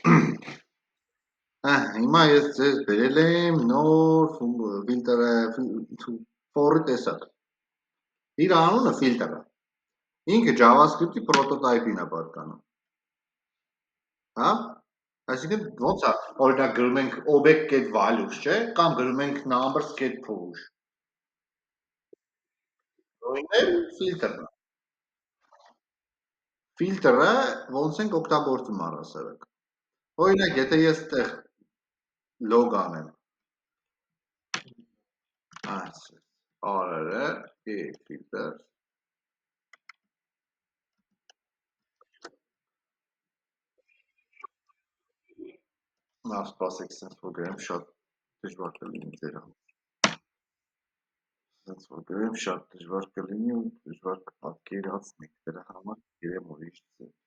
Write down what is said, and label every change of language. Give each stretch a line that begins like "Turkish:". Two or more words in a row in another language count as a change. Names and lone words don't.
Armenian: Հիմա ես ձեզ բերել եմ նոր ֆիլտրը, for-ի տեսակ։ Իր անունը ֆիլտր է։ Ինքը JavaScript-ի պրոտոտայպին է պատկանում։ Հա? Այսինքն ոնց է, օրինակ գրում ենք object.values, չէ՞, կամ գրում ենք numbers.push։ Նույնն է ֆիլտրն է։ Ֆիլտրը ոնց ենք օգտագործում առհասարակ։ Օրինակ, եթե ես այդտեղ log անեմ, r-ը, filter, նա սպասեք, սենց որ գրեմ, շատ դժվար կլինի ձեր համար։ Սենց որ գրեմ, շատ դժվար կլինի ու դժվար կպատկերացնեք, դրա համար գրեմ ուրիշ ձև։